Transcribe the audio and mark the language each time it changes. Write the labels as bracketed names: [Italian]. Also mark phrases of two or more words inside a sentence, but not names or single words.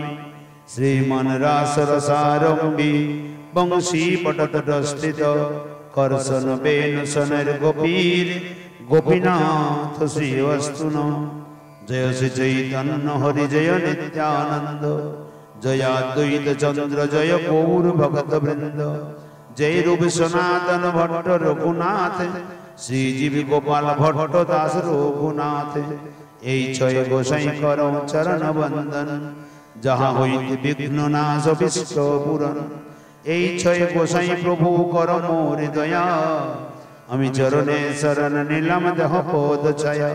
[Sanskrit] श्रीमन्रासरसारम्भी वंशीपटतटस्थित कर्षणवेणुशनैर्गोपीर् गोपीनाथ श्रीवस्तुनः। [Bangla] जय श्री चैतन्य हरि जय नित्यानंद जय अद्वैत चंद्र जय गौर भक्तवृंद। जय रूप सनातन भट्ट रघुनाथ श्रीजीव गोपाल भट्ट दास रघुनाथ। এই ছয় গোসাই করো চরণ বন্দন যাহা হইতে বিঘ্ন নাশ বিষ্ট পুরন। এই ছয় গোসাই প্রভু কর মোর দয়া আমি চরণে শরণ নিলাম দেহ পদ ছায়া।